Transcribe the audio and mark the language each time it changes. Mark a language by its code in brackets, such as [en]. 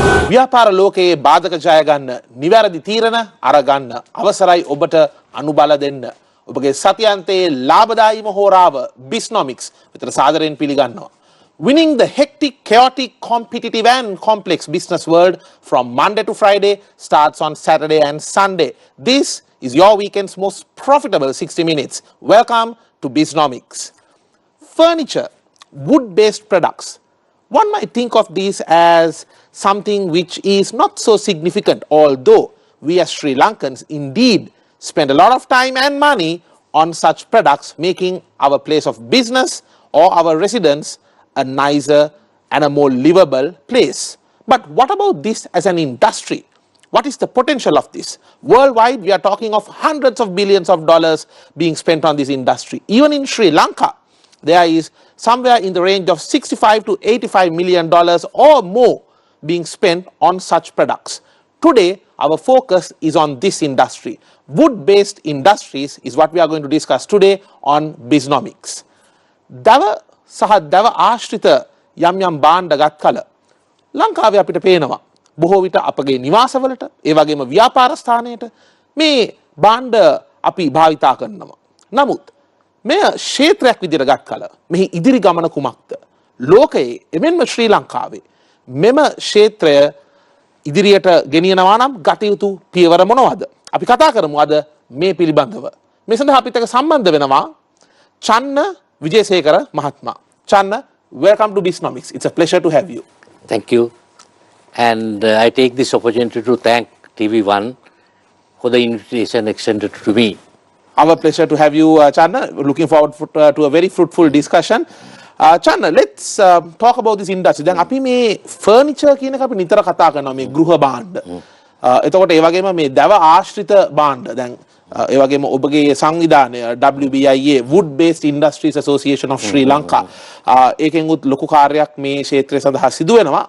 [si] ව්‍යාපාර ලෝකයේ බාධක ජය ගන්න නිවැරදි තීරණ අරගන්න අවසරයි ඔබට අනුබල දෙන්න. ඔබගේ සතියන්තයේ ලාභදායීම හෝරාව Biznomics විතර සාදරයෙන් පිළිගන්නවා. [en] Winning the hectic, chaotic, competitive and complex business world from Monday to Friday starts on Saturday and Sunday. This is your weekend's most profitable 60 minutes. Welcome to Biznomics. Furniture, wood-based products. One might think of these as something which is not so significant, although we as Sri Lankans indeed spend a lot of time and money on such products, making our place of business or our residence a nicer and a more livable place. But what about this as an industry? What is the potential of this? Worldwide, we are talking of hundreds of billions of dollars being spent on this industry. Even in Sri Lanka, there is somewhere in the range of $65 to $85 million or more being spent on such products. Today, our focus is on this industry. Wood-based industries is what we are going to discuss today on Biznomics. [si] Dava සහ දව ආශ්‍රිත යම් යම් භාණ්ඩ ගත් කල ලංකාවේ අපිට පේනවා බොහෝ විට අපගේ නිවාසවලට ඒ වගේම ව්‍යාපාර ස්ථානයට මේ භාණ්ඩ අපි භාවිතා කරනවා. නමුත් මේ ක්ෂේත්‍රයක් විදිහට ගත් කල මෙහි ඉදිරි ගමන කුමක්ද? ලෝකයේ එමෙන්ම ශ්‍රී ලංකාවේ මෙම ක්ෂේත්‍රය ඉදිරියට ගෙනියනවා නම් ගත යුතු පියවර මොනවද? අපි කතා කරමු අද මේ පිළිබඳව. මේ සඳහා අපිට සම්බන්ධ වෙනවා Channa Vijayasekara Mahatma. [en] Channa, welcome to Biznomics. It's a pleasure to have you. Thank you. And I take this opportunity to thank TV1 for the invitation extended to me. Our pleasure to have you, Channa. Looking forward to a very fruitful discussion. Channa, let's talk about this industry. [si] දැන් අපි මේ furniture කියන එක අපි නිතර කතා කරනවා මේ ගෘහ භාණ්ඩ. එතකොට ඒ වගේම මේ දව ආශ්‍රිත භාණ්ඩ දැන් ඒ වගේම ඔබගේ සංවිධානය WBIA Wood Based Industries Association of Sri Lanka ඒකෙන් උත් ලොකු කාර්යයක් මේ ක්ෂේත්‍රය සඳහා සිදු වෙනවා.